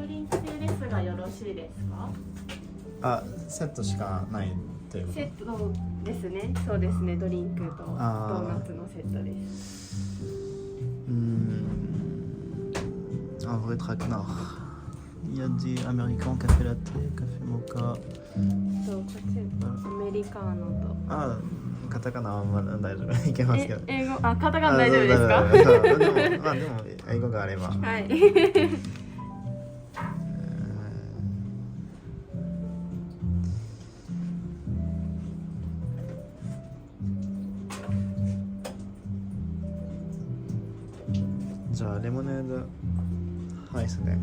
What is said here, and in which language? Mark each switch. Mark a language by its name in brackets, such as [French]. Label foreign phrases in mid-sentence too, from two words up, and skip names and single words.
[Japanese] Ah, セットしかないということ。セットですね。そうですね。ドリンクとドあーーナツのセットです。 [French] Un vrai traquenard. Il y a des américains, café latte, café mocha. [Japanese] そうこっちアメリカーノと。ああ、カタカナはまだ大丈夫。いけますけど。英語カタカナ大丈夫ですか？でも英語があれば。はい。じゃあレモネードアイスで。